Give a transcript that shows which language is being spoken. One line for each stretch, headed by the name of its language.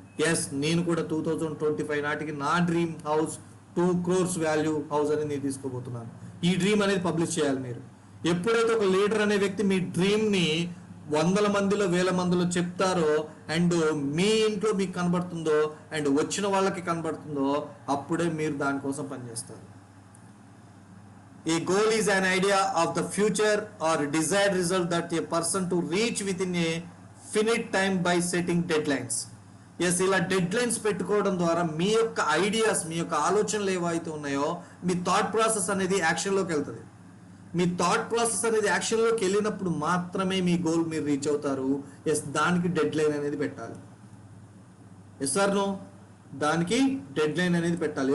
Telugu: Yes, నేను కూడా 2025 నాటికి నా dream house 2 crores value house అనేది నేను తీసుకోబోతున్నాను. ఈ డ్రీమ్ అనేది పబ్లిష్ చేయాలి మీరు. ఎప్పుడైతే ఒక లీడర్ అనే వ్యక్తి మీ డ్రీమ్ని 100 మందిలో 1000 మందిలో చెప్తారో అండ్ మీ ఇంట్లో మీకు కనబడుతుందో అండ్ వచ్చిన వాళ్ళకి కనబడుతుందో అప్పుడే మీరు దానికోసం పనిచేస్తారు.
English: A goal is an idea of the future or desired result that a person to reach within a finite time by setting deadlines.
Telugu: Yes, ఇలా డెడ్లైన్స్ పెట్టుకోవడం ద్వారా మీ యొక్క ఐడియాస్, మీ యొక్క ఆలోచనలు ఏవైతే ఉన్నాయో మీ థాట్ ప్రాసెస్ అనేది యాక్షన్లోకి వెళ్తుంది. మీ థాట్ ప్రాసెస్ అనేది యాక్షన్లోకి వెళ్ళినప్పుడు మాత్రమే మీ గోల్ మీరు రీచ్ అవుతారు. ఎస్, దానికి డెడ్లైన్ అనేది పెట్టాలి. ఎస్ సార్ నో, దానికి డెడ్లైన్ అనేది పెట్టాలి.